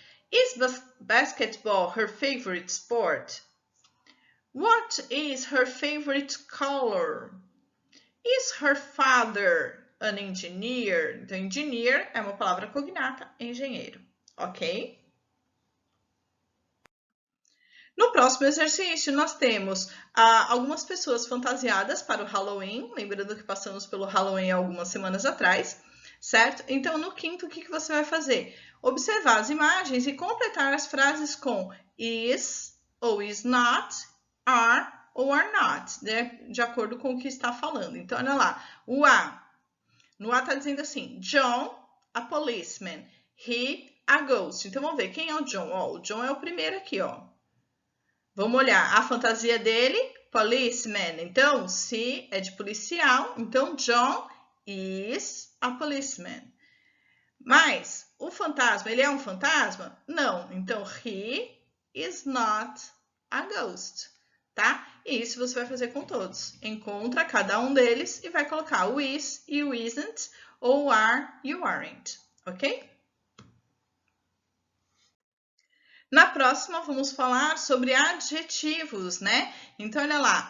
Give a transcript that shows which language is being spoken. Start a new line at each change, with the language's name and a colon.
English: Is basketball her favorite sport? What is her favorite color? Is her father an engineer?
Portuguese: Então, engineer é uma palavra cognata, engenheiro, ok? No próximo exercício, nós temos algumas pessoas fantasiadas para o Halloween, lembrando que passamos pelo Halloween algumas semanas atrás, certo? Então, no quinto, o que você vai fazer? Observar as imagens e completar as frases com is ou is not, are ou are not, né? De acordo com o que está falando. Então, olha lá, o A. No A está dizendo assim,
English: John, a policeman, he, a ghost.
Portuguese: Então, vamos ver, quem é o John? Ó, o John é o primeiro aqui, ó. Vamos olhar a fantasia dele, policeman. Então, se é de policial, então
English: John is a policeman.
Portuguese: Mas o fantasma, ele é um fantasma? Não.
English: Então, he is not a ghost, tá?
Portuguese: E isso você vai fazer com todos. Encontra cada um deles e vai colocar o is e o isn't, ou are e o aren't, ok? Na próxima, vamos falar sobre adjetivos, né? Então, olha lá.